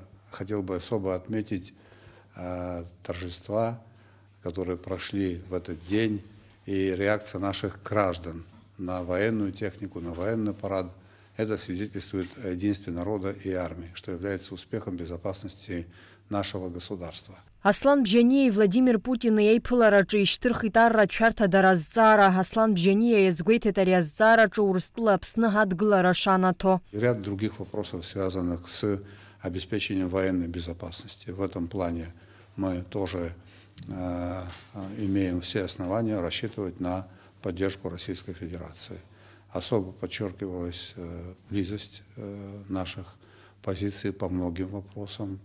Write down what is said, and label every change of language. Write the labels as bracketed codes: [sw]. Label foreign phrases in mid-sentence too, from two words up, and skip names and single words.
[ru] Хотел бы особо отметить торжества, которые прошли в этот день, и реакция наших граждан на военную технику, на военный парад. Это свидетельствует о единстве народа и армии, что является успехом безопасности нашего государства. [ab] Аслан Бжьаниа и Владимир Путин еиԥылараҿы ишьҭырхит арратә-шәарҭадара азҵаара. Аслан Бжьаниа иазгәеиҭеит ари азҵаараҿы Урыстәыла Аԥсны адгылара шанаҭо. [ru] Ряд других вопросов, связанных с обеспечением военной безопасности. В этом плане мы тоже имеем все основания рассчитывать на поддержку Российской Федерации. Особо подчеркивалась близость наших позиций по многим вопросам.